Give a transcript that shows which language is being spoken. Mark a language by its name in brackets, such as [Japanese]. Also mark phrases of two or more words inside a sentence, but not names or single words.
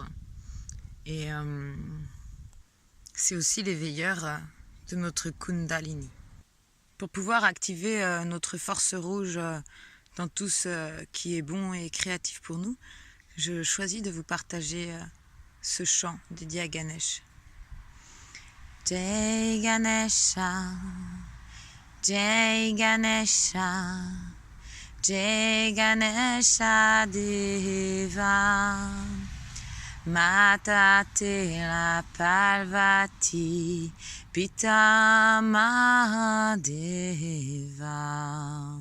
[French] Et c'est aussi l'éveilleur de notre Kundalini. Pour pouvoir activer notre force rouge dans tout ce qui est bon et créatif pour nous, je choisis de vous partager ce chant dédié à Ganesh. [Hindi] जय गणेश जय गणेश जय गणेश देवा माता तेला पार्वती पिता महादेवा.